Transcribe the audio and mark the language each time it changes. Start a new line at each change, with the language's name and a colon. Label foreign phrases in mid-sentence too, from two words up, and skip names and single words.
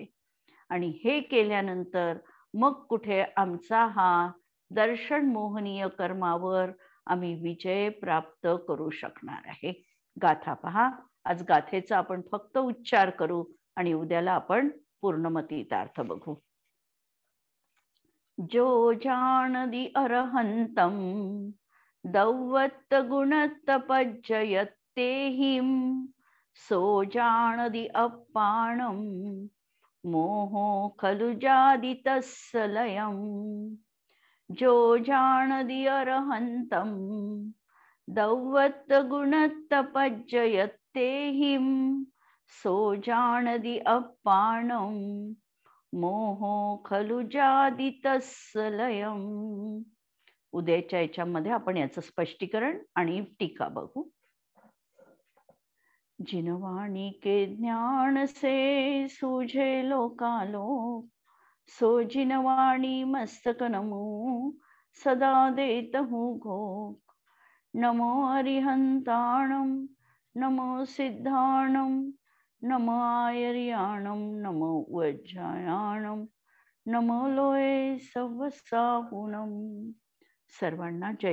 Marathi: आणि हे केल्यानंतर मग कुठे आमचा हा दर्शन मोहनीय कर्मावर आम्ही विजय प्राप्त करू शकणार आहे. गाथा पहा. आज गाथेचा आपण फक्त उच्चार करू आणि उद्याला आपण पूर्णमतीतार्थ बघू.
Prakrit languages: जो जानदि अरहंतम दौवत गुणत पज्जयत्तेहिं सो जानदि अप्पाणम मोहो खलु जादितस्य लयम्. जो जानदि अरहंतम दौवत गुणत पज्जयत्तेहिं सो जानदि अप्पाणम मोहो खलु जादितस्य लयम्.
Marathi: उद्याच्या याच्यामध्ये आपण याचं स्पष्टीकरण आणि टीका बघू.
Hindi: जिनवाणी के ज्ञान से सूझे लोकालोक सो जिनवाणी मस्तक नमो सदा देत हूँ घोक.
Prakrit languages: नमो अरिहंताणम नमो सिद्धाणम नमो आयर्याणम नमो वज्रायाणम नमो लोये सवसाहुनम.
Marathi: सर्वांना जय.